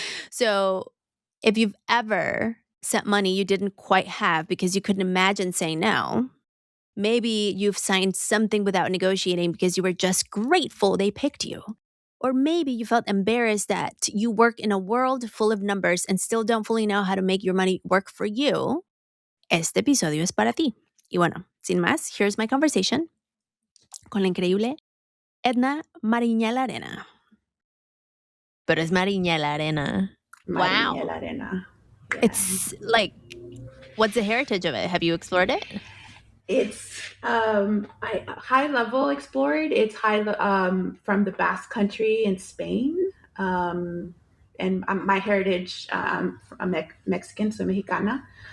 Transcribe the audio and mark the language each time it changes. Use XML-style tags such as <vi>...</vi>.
<en>So, if you've ever sent money you didn't quite have because you couldn't imagine saying no, maybe you've signed something without negotiating because you were just grateful they picked you. Or maybe you felt embarrassed that you work in a world full of numbers and still don't fully know how to make your money work for you.</en> <es>Este episodio es para ti. Y bueno, sin más,</es> <en>here's my conversation</en> <es>con la increíble Edna Mariñelarena. Pero es Mariñelarena. Wow.</es> <en>Mariñelarena. Yeah. It's like, what's the heritage of it? Have you explored it? It's high level explored. It's from the Basque Country in Spain. And my heritage, I'm Mexican, so Mexicana.</en>